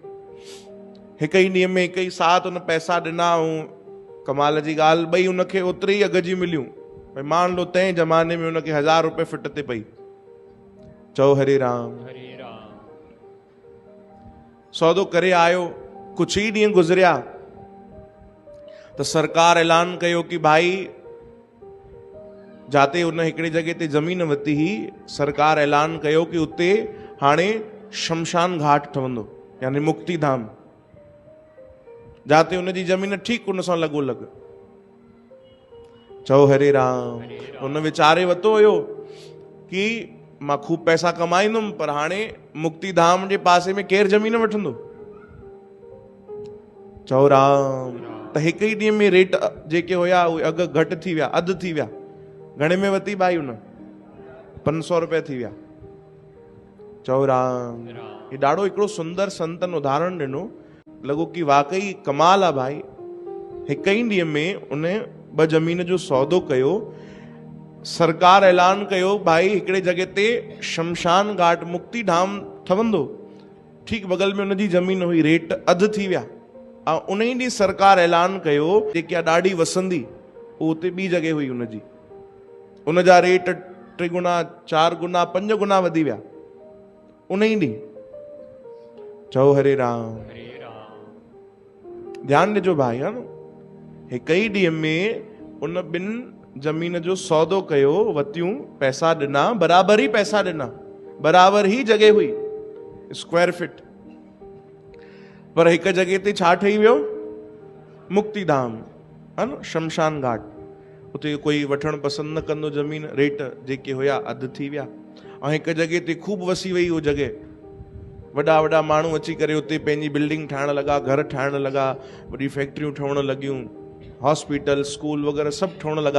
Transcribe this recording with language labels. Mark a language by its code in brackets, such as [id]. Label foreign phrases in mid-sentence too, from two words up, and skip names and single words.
[sd] हिक ई ॾींहं में हिक ई साथ उन पैसा ॾिना ऐं कमाल जी ॻाल्हि, ॿई उनखे ओतिरे ई अघ जी मिलियूं। [hi] भई मान लो [sd] तंहिं ज़माने में उनखे 1000 रुपए फिट ते पई। चओ हरे राम। सौदो करे आयो, कुछ ही ॾींहं गुज़रिया त सरकार ऐलान कयो कि भाई जाते उन हिकिड़ी जगह ते ज़मीन वरिती ही, सरकार ऐलान कयो कि उते हाणे शमशान घाट ठहंदो, यानी मुक्ति धाम। जाते उन जी ज़मीन ठीक उन सां लॻो लॻ। चओ हरे राम। उन वीचारे वतो हुयो कि मां खूब पैसा कमाईंदुमि, पर हाणे मुक्ति धाम जे पासे में केर ज़मीन वठंदो? चओ राम। त हिक ही ॾींहं में रेट जेके हुया उहे अघ घटि थी विया, अधु थी विया। घणे में वती भाई उन? 500 रुपए थी विया। चओ राम। ये ॾाढो हिकिड़ो सुंदर संतन उदाहरण ॾिनो, लॻो कि वाकई कमाल आहे भाई। हिक ही ॾींहं में उन 2 ज़मीन जो सौदो कयो। सरकार ऐलान कयो भाई हिकिड़े जगह ते शमशान घाट मुक्ति धाम ठहंदो, ठीक बगल में उनजी ज़मीन हुई, रेट अधु थी विया। ऐं उन ई ॾींहुं सरकार ऐलान कयो जेकी ॾाढी वसंदी उहो उते ॿी जगह हुई उनजी, उनजा रेट 3 गुना 4 गुना 5 गुना वधी विया उन ई ॾींहुं। चओ हरे राम। ध्यान ॾिजो भाई, है न? हिक ही ॾींहं में उन 2 ज़मीन जो सौदो कयो, वतियूं, पैसा ॾिना, बराबर ही पैसा ॾिना, बराबर ही जगह हुई, [en] square feet. [sd] पर हिक जगह ते छा ठही वियो? मुक्ति धाम, है न? शमशान घाट। उते कोई वठण पसंद न कंदो ज़मीन, रेट जेके हुया अधु थी विया। ऐं हिक जगह ते खूब वसी वई उहो जगह, वॾा वॾा माण्हू अची करे उते पंहिंजी बिल्डिंग ठाहिण लॻा, घर ठाहिण लॻा, वॾी फैक्ट्रियूं ठहण लॻियूं, [en] hospital school [sd] वग़ैरह सभु ठहण लॻा।